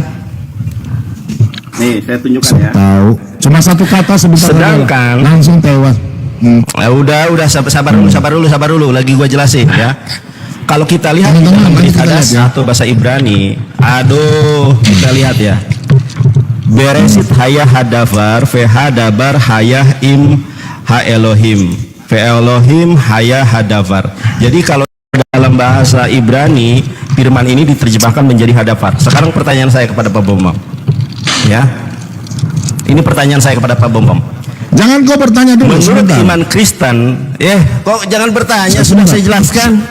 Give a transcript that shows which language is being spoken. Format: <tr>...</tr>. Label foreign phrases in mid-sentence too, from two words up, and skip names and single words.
<id>Nih, saya tunjukkan ya. Tahu. Cuma satu kata sebentar. Sedangkan- langsung tewas. Udah sabar dulu. Lagi gua jelasin ya. Kalau kita lihat di dalam berita dasar atau bahasa Ibrani, kita lihat ya.</id> <he>בראשית היה הדבר, הדבר היה עם האלהים, אלהים היה הדבר.</he> <id>Jadi kalau dalam bahasa Ibrani, firman ini diterjemahkan menjadi hadavar. Sekarang pertanyaan saya kepada Pak Bombom. Ya. Ini pertanyaan saya kepada Pak Bombom. Jangan kau bertanya dulu. Menurut sebentar. iman Kristen, kok jangan bertanya, sudah saya jelaskan.</id>